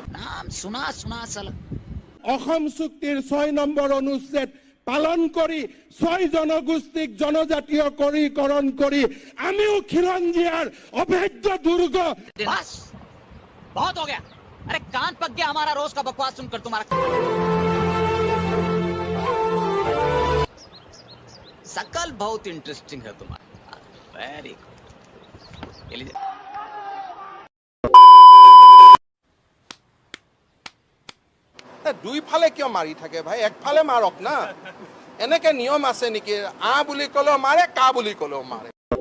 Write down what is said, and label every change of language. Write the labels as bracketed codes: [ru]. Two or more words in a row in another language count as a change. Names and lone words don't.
[hi] नाम सुना सुना साला। [as] অসম চুক্তিৰ 6 নম্বৰ অনুচ্ছেদ পালন কৰি 6 জনগোষ্ঠীক জনজাতীয়কৰণ কৰি আমিও খিলঞ্জীয়াৰ অভেদ্য দুৰ্গ। [hi] बस बहुत हो गया। अरे कान पक गया हमारा रोज का बकवास सुनकर तुम्हारा। शकल बहुत इंटरेस्टिंग है तुम्हारा। [en] very good. [as] দুইফালে কিয় মাৰি থাকে ভাই, একফালে মাৰক না। এনেকে নিয়ম আছে নেকি? আ বুলি ক'লেও মাৰে, কা বুলি ক'লেও মাৰে।